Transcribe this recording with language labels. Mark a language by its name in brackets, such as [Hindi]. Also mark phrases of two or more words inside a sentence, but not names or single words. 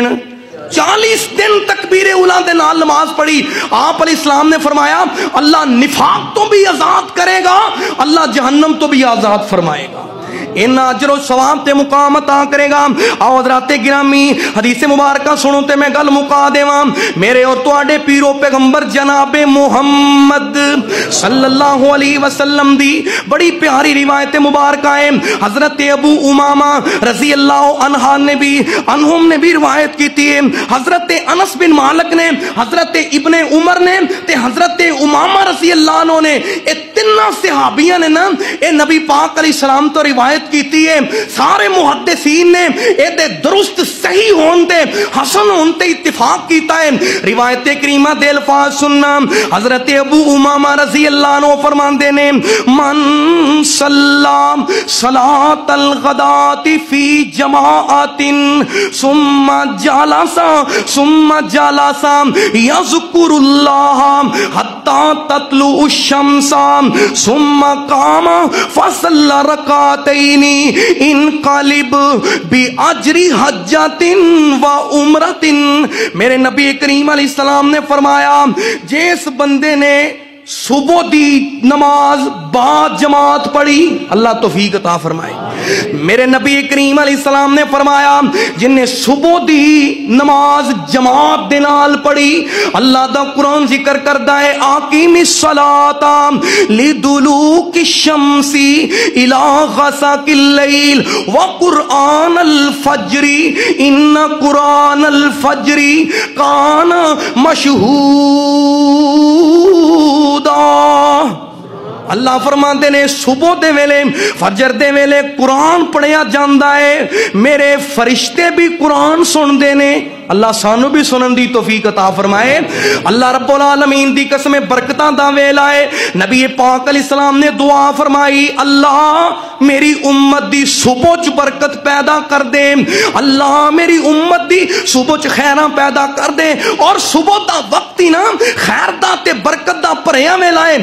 [Punjabi] 40 دن تکبیر اولا دے نال نماز پڑھی۔ آپ علیہ السلام نے فرمایا اللہ نفاق تو بھی آزاد کرے گا، اللہ جہنم تو بھی آزاد فرمائے گا، ان اجر و ثواب تے مقام عطا کرے گا۔ آؤ حضرات گرامی حدیث مبارکہ سنو تے میں گل مکا دیواں۔ میرے اور تواڈے پیرو پیغمبر جناب محمد صلی اللہ علیہ وسلم دی بڑی پیاری روایت مبارکہ ہے۔ [Urdu] حضرت ابو امامہ رضی اللہ عنہم نے بھی روایت کی تھی۔ [Punjabi] حضرت انس بن مالک نے، حضرت ابن عمر نے تے حضرت امامہ رضی اللہ عنہ نے، تناں صحابیاں نے نا یہ نبی پاک علیہ السلام تو روایت کی ہے. سارے محدثین نے یہ درست صحیح ہونے حسن ہونے اتفاق کیا ہے. روایت کریمہ دے الفاظ سننا. حضرت ابو امامہ رضی اللہ عنہ فرماتے نے [Arabic] من صلى صلاة الغداة في جماعة ثم جلس يذكر الله حتى تطلع الشمس ثم قام فصلى ركعتين انقلب بأجر حجة وعمرة. [Punjabi] میرے نبی کریم علیہ السلام نے فرمایا جس بندے نے صبح دی نماز باد جماعت پڑھی، اللہ توفیق عطا فرمائے. میرے نبی کریم علیہ السلام نے فرمایا جنہیں صبح دی نماز جماعت دے نال پڑھی، اللہ دا قرآن ذکر کردا ہے [Arabic] أقم الصلاة لدلوك الشمس إلى غسق الليل وقرآن الفجر إن قرآن الفجر كان مشهودا. [Punjabi] اللہ فرماتے نے صبح دے ویلے فجر دے ویلے قرآن پڑھیا جاتا ہے، میرے فرشتے بھی قرآن سنتے نے. اللہ سانوں بھی سنن دی توفیق عطا فرمائے. اللہ رب العالمین دی قسم برکتاں دا ویلا ہے. نبی پاک علیہ السلام نے دعا فرمائی اللہ میری امت دی صبح چ برکت پیدا کر دے، اللہ میری امت دی صبح چ خیراں پیدا کر دے. اور صبح دا وقت ہی نا خیر دا تے برکت دا بھریا ویلا ہے.